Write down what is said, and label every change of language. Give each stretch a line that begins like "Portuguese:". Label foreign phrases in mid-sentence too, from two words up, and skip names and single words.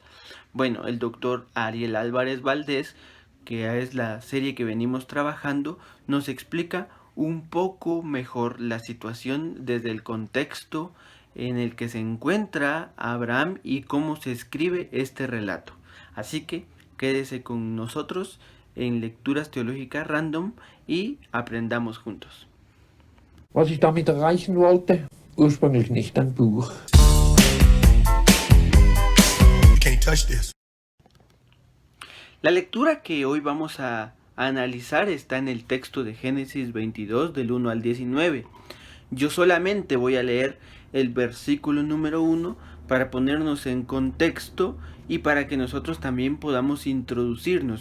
Spanish: Bueno, el doctor Ariel Álvarez Valdés, que es la serie que venimos trabajando, nos explica un poco mejor la situación desde el contexto en el que se encuentra Abraham y cómo se escribe este relato. Así que quédese con nosotros en Lecturas Teológicas Random y aprendamos juntos.
German: Was ich damit erreichen wollte? Ursprünglich nicht ein Buch.
English: You can't touch this.
Spanish: La lectura que hoy vamos a analizar está en el texto de Génesis 22 del 1 al 19. Yo solamente voy a leer el versículo número 1 para ponernos en contexto y para que nosotros también podamos introducirnos.